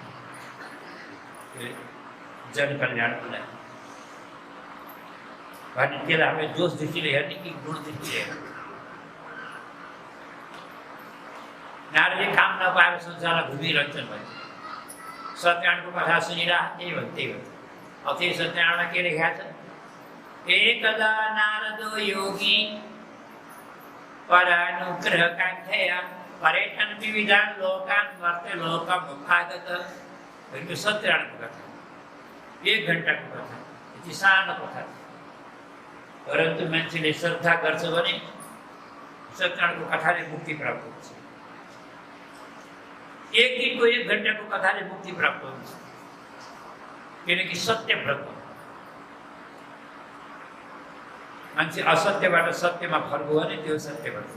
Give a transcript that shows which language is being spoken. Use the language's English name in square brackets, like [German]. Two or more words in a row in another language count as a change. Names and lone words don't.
[Nepali] जनकल्याणको लागि भने त्यसलाई हामीले दोष दृष्टिले हेर्ने कि गुण दृष्टिले हेर्ने नारदले काम नपाएर संसारमा घुमिरहन्छन् भने सत्यनारायणको कथा सुनिरह त्यही भन्छ अब त्यही सत्यनारायणमा के लेखेको छ [Sanskrit] एकदा नारदो योगी परानुग्रह काङ्क्षया पर्यटन विविधान लोकान वर्ते लोकम उपागत [Nepali] सत्यनारायणको कथा 1 घण्टाको कथा अति सानो कोठा, परन्तु मान्छेले श्रद्धा गर्छ भने सत्यनारायणको कथाले मुक्ति प्राप्त हुन्छ। एक दिनको 1 घण्टाको कथाले मुक्ति प्राप्त हुन्छ, किनकि सत्य व्रत मान्छे असत्यबाट सत्यमा फर्को भने त्यो सत्य व्रत।